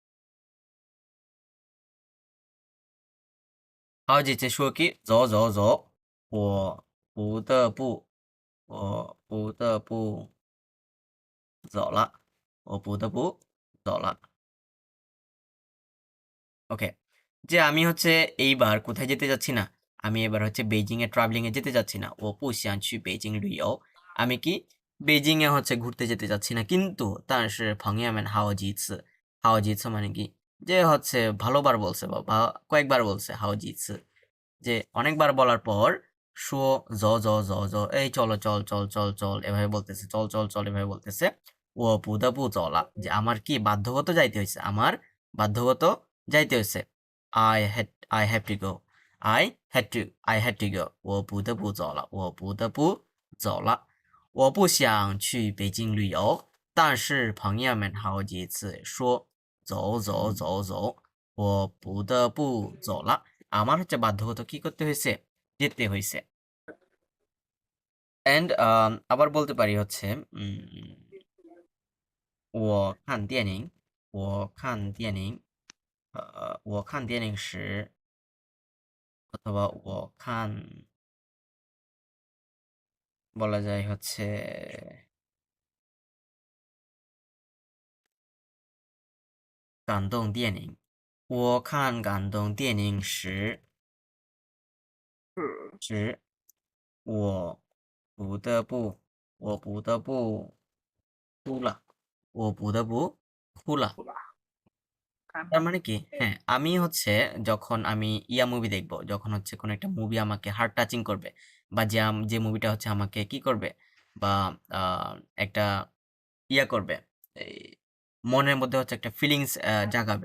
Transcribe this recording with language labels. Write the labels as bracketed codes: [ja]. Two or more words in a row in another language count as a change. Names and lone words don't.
[zh] 好几次说给走我不得不我不得不走了我不得不走了 [bn] ওকে যে আমি হচ্ছে এইবার কোথায় যেতে যাচ্ছি না আমি এবার হচ্ছে বেইজিং এ ট্রাভেলিং এ যেতে যাচ্ছি না [zh] 我不想去北京旅游 [bn] আমি কি বেইজিং এ হচ্ছে ঘুরতে যেতে যাচ্ছি না কিন্তু তার সে [zh] 朋友们好几次 [bn] মানে কি যে হচ্ছে ভালোবার বলছে বা কয়েকবার বলছে [zh] 好几次 [bn] যে অনেকবার বলার পর শো এই চলো চল এভাবে বলতেছে চল এভাবে বলতেছে [zh] 我不得不走了 [bn] যে আমার কি বাধ্যগত যাইতে হয়েছে আমার বাধ্যগত যাইতে হয়েছে [en] I have to go I had to go [zh] 我不得不走了我不想去北京旅游但是朋友们好几次说走我不得不走了 [bn] আমার হচ্ছে বাধ্যগত কি করতে হয়েছে যেতে হয়েছে এন্ড আবার বলতে পারি হচ্ছে [zh] 我看电影我看电影我看电影时 [bn] অথবা বলা যায় হচ্ছে [zh] 感动电影。我看感动电影时，我不得不，我不得不哭了，我不得不哭了。 [bn] তার মানে কি? হ্যাঁ, আমি হচ্ছে যখন আমি মুভি দেখবো, যখন হচ্ছে কোনো একটা মুভি আমাকে [en] heart touching [bn] করবে বা যে মুভিটা হচ্ছে আমাকে কি করবে বা আ একটা করবে, এই মনের মধ্যে হচ্ছে একটা ফিলিংস জাগাবে।